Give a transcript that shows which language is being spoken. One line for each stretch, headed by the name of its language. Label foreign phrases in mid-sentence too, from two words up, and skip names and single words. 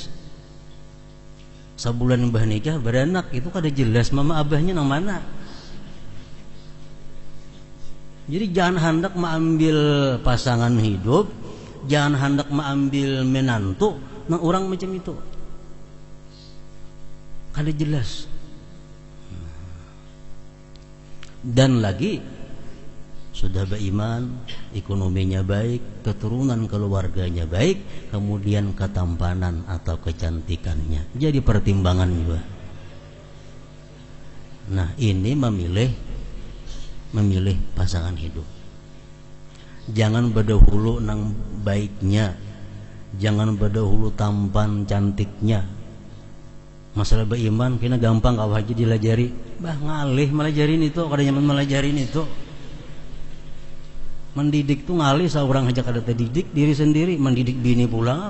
Banjar: Sebulan mbah nikah beranak itu kada jelas mama abahnya nang mana.
Indonesian: Jadi jangan hendak mengambil pasangan hidup, jangan hendak mengambil menantu nang orang macam itu.
Banjar: Kada jelas.
Indonesian: Dan lagi sudah beriman, ekonominya baik, keturunan keluarganya baik, kemudian ketampanan atau kecantikannya jadi pertimbangan juga. Nah ini memilih pasangan hidup.
Banjar: Jangan berdahulu nang baiknya, jangan berdahulu tampan cantiknya. Masalah beriman kena gampang kau haji dilajari, bah ngalih melajarin itu, kada nyaman melajarin itu. Mendidik tuh ngalih seorang aja kada terdidik diri sendiri, mendidik bini pula.